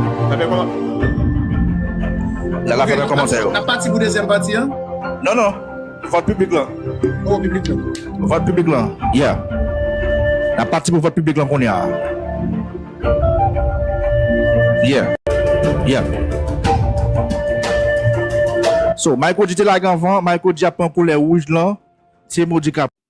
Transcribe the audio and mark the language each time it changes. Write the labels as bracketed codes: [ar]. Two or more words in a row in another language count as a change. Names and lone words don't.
[ht] Sa fè kòman? La, la, Ok, fè kòman, na, sa yo? na pati pou dezyèm pati, an? Non, non. Vòt piblik, la. Oh, piblik, la. Vòt piblik, la. Yeah. Na pati pou vòt piblik, la, kounye a. Yeah. Yeah. So, Michael Di te la gen avan, Michael Di a pran koulè rouj, la. Se Modi ka